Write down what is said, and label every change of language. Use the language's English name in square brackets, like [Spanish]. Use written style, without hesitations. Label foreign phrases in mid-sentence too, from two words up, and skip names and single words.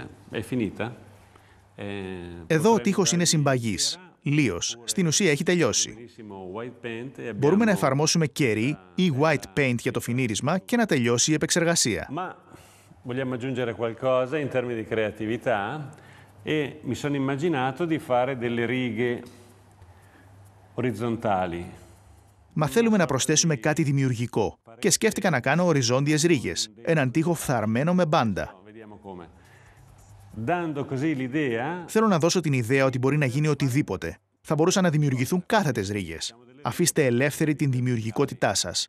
[Italian] È finita? [Greek] Εδώ ο τοίχος είναι συμπαγής, λίος. Στην ουσία έχει τελειώσει. Μπορούμε να εφαρμόσουμε κερί ή [English] white paint [Greek] για το φινίρισμα και να τελειώσει η επεξεργασία. [Italian] Ma vogliamo aggiungere qualcosa in termini di creatività e mi sono immaginato di fare delle righe orizzontali. [Greek] Μα θέλουμε να προσθέσουμε κάτι δημιουργικό και σκέφτηκα να κάνω οριζόντιες ρίγες, έναν τοίχο φθαρμένο με μπάντα. Θέλω να δώσω την ιδέα ότι μπορεί να γίνει οτιδήποτε. Θα μπορούσαν να δημιουργηθούν κάθετες ρίγες. Αφήστε ελεύθερη την δημιουργικότητά σας.